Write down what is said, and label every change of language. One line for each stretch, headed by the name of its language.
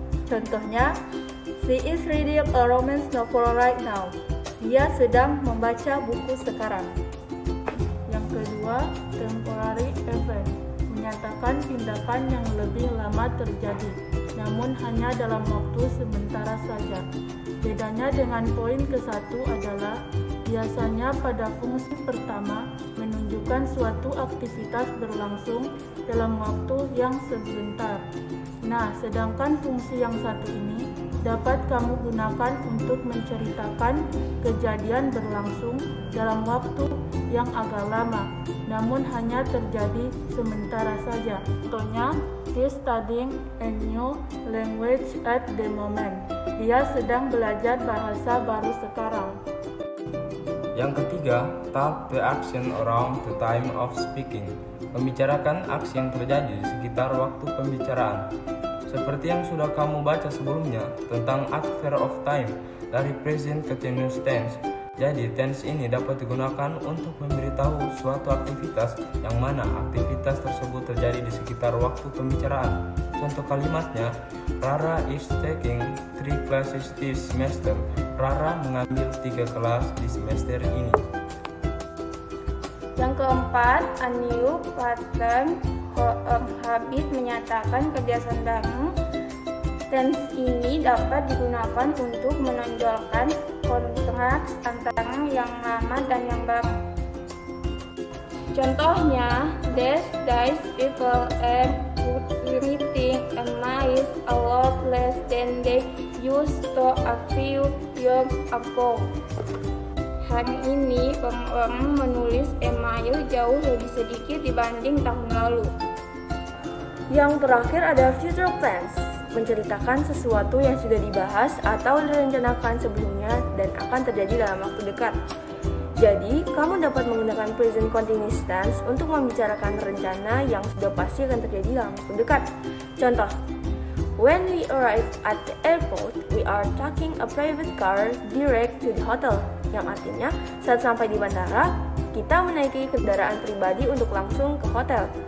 English: Contohnya, she is reading a romance novel right now.
Indonesian: Dia sedang membaca buku sekarang. Yang kedua,
English: temporary event,
Indonesian: menyatakan tindakan yang lebih lama terjadi, namun hanya dalam waktu sementara saja. Bedanya dengan poin ke-1 adalah biasanya pada fungsi pertama menunjukkan suatu aktivitas berlangsung dalam waktu yang sebentar. Nah, sedangkan fungsi yang satu ini dapat kamu gunakan untuk menceritakan kejadian berlangsung dalam waktu yang agak lama, namun hanya terjadi sementara saja.
English: Contohnya, he's studying a new language at the moment.
Indonesian: Dia sedang belajar bahasa baru sekarang. Yang ketiga,
English: talk the action around the time of speaking.
Indonesian: Membicarakan aksi yang terjadi di sekitar waktu pembicaraan. Seperti yang sudah kamu baca sebelumnya tentang adverb of time dari present continuous tense. Jadi, tense ini dapat digunakan untuk memberitahu suatu aktivitas yang mana aktivitas tersebut terjadi di sekitar waktu pembicaraan. Contoh kalimatnya,
English: Rara is taking 3 classes this semester.
Indonesian: Rara mengambil 3 kelas di semester ini. Yang keempat,
English: a new pattern habit,
Indonesian: menyatakan kebiasaan baru. Tense ini dapat digunakan untuk menonjolkan kontras antara yang lama dan yang baru.
English: Contohnya, these days people are reading a miles a lot less than they used to a few years ago.
Indonesian: Hari ini orang menulis email jauh lebih sedikit dibanding tahun lalu. Yang terakhir ada future tense, menceritakan sesuatu yang sudah dibahas atau direncanakan sebelumnya dan akan terjadi dalam waktu dekat. Jadi, kamu dapat menggunakan present continuous tense untuk membicarakan rencana yang sudah pasti akan terjadi dalam waktu dekat.
English: Contoh, when we arrive at the airport, we are taking a private car direct to the hotel.
Indonesian: Yang artinya, saat sampai di bandara, kita menaiki kendaraan pribadi untuk langsung ke hotel.